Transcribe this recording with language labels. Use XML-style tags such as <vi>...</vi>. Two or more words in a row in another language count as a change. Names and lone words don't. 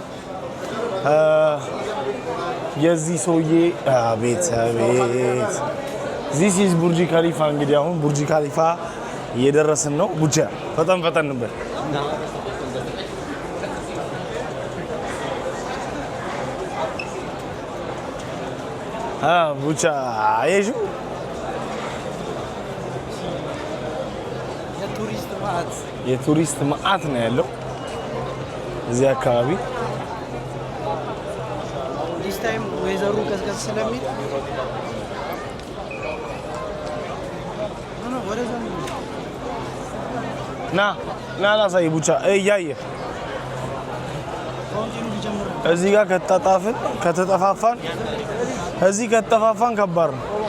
<am>የዚህ ሰውዬ ቤት</am> <en>This is</en> <am>ቡርጂ ካሊፋ እንግዲህ አሁን ቡርጂ ካሊፋ እየደረስን ነው ቡቻ ፈጠን ነበር ቡቻ አየሹ የቱሪስት ማአት ነው ያለው እዚህ አካባቢ</am> <en>this time</en> <am>ወይዘሩ ቀዝቀዝ ስለሚል ና ላሳይ ቡቻ እያየ እዚህ ጋር ከተጠፋፋን እዚህ ከተጠፋፋን ከባድ ነው</am>